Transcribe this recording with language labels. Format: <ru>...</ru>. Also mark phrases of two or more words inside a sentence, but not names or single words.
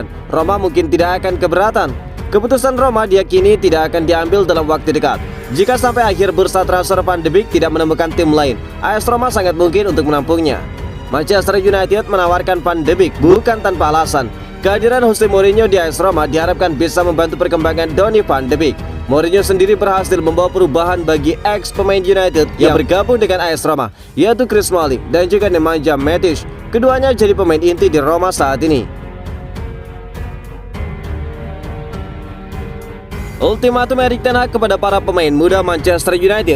<id>Roma mungkin tidak akan keberatan. Keputusan Roma diyakini tidak akan diambil dalam waktu dekat. Jika sampai akhir bursa transfer Van de Beek tidak menemukan tim lain, AS Roma sangat mungkin untuk menampungnya. Manchester United menawarkan Van de Beek bukan tanpa alasan. Kehadiran Jose Mourinho di AS Roma diharapkan bisa membantu perkembangan Donny van de Beek. Mourinho sendiri berhasil membawa perubahan bagi ex pemain United yang bergabung dengan AS Roma, yaitu Chris Smalling dan juga Nemanja Matic. Keduanya jadi pemain inti di Roma saat ini. Ultimatum Erik ten Hag kepada para pemain muda Manchester United.</id>